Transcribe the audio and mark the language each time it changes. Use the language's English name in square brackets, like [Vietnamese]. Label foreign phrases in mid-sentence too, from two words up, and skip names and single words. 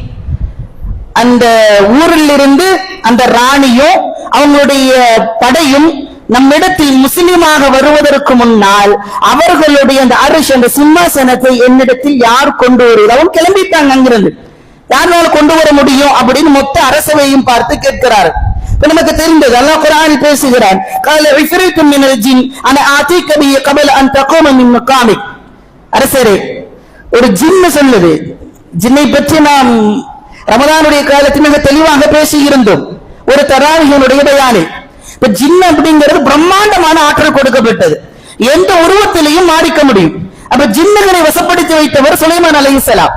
[Tamil] அந்த ஊரில் இருந்து அந்த ராணியும் அவங்களுடைய படையும் நம்மிடத்தில் முஸ்லிமாக வருவதற்கு முன்னால் அவர்களுடைய அந்த அரிசி அந்த சிம்மாசனத்தை என்னிடத்தில் யார் கொண்டு வருவது? அவன் கிளம்பிட்டாங்க அங்கிருந்து. யாரால கொண்டு வர முடியும் அப்படின்னு மொத்த அரசவையும் பார்த்து கேட்கிறார். நமக்கு தெரிந்தது அல்லாஹ் குர்ஆனில் பேசுகிறான், [Arabic] قال عفريت من الجن انا اتيك به قبل ان تقوم من مقامك. [Tamil] அரசரே, ஒரு ஜின்னு சொல்லுது. ஜின்னை பற்றி நாம் ரமதானுடைய காலத்தில் மிக தெளிவாக பேசி இருந்தோம் ஒரு தராவிகளுடைய பயானில். இப்ப ஜின் அப்படிங்கிறது பிரம்மாண்டமான ஆற்றல் கொடுக்கப்பட்டது, எந்த உருவத்திலையும் மாறிக்க முடியும். அப்ப ஜின்னுகளை வசப்படுத்தி வைத்தவர் சுலைமான் அலைஹிஸ்ஸலாம்.